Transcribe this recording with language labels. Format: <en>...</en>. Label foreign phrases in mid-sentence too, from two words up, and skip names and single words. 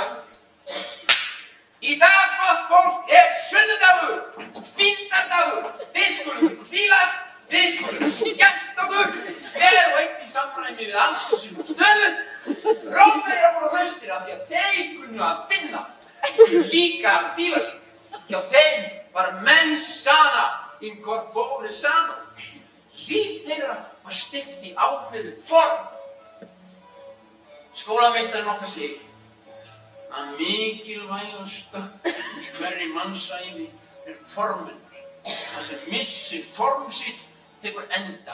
<is>Í dag, gott fólk, sunnudagur, hvíldardagur. Við skulum hvílast, við skulum skemmt okkur, hver og einn í samræmi við aldur sín og stöðu. Rómverjar voru hraustir af því að þeir kunnu að finna, líka að hvíla sig. Hjá þeim var</is> <la>mens sana in corpore sano.</la> <is>Líf þeirra var steypt í ákveðið form. Skólameistarinn okkar segir að mikilvægasta í hverri mannsævi formunar. Það sem missir form sitt tekur enda.</is>